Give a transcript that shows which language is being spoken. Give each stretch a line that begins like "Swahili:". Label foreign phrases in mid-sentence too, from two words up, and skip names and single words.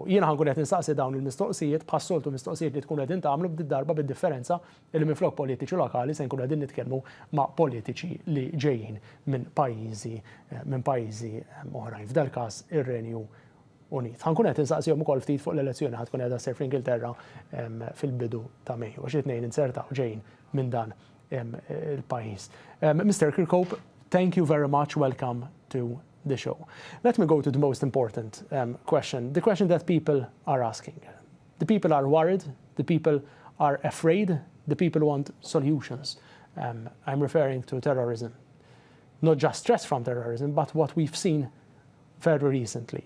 Maltese: Jiena ħankun qed nistaqsi dawn il-mistoqsijiet bħas-soltu mistoqsijiet li tkun qegħdin tagħmlu b'darba bid-differenza li minflok politiċi lokali se nkunu qegħdin nitkellmu ma' politiċi li ġejjin minn pajjiżi oħrajn, f'dal każ ir-Renju Unit. Ħankun qed nistaqsihom ukoll ftit fuq l-elezzjoni ħadd tkun qiegħda ssir fl-Ingilterra fil-bidu ta' Mejju għax it-tnejn insertaw ġejjin minn dan il-pajjiż.
English: Mr. Kirkhope, thank you very much. Welcome to the show. Let me go to the most important question, the question that people are asking. The people are worried, the people are afraid, the people want solutions. I'm referring to terrorism. Not just stress from terrorism, but what we've seen very recently.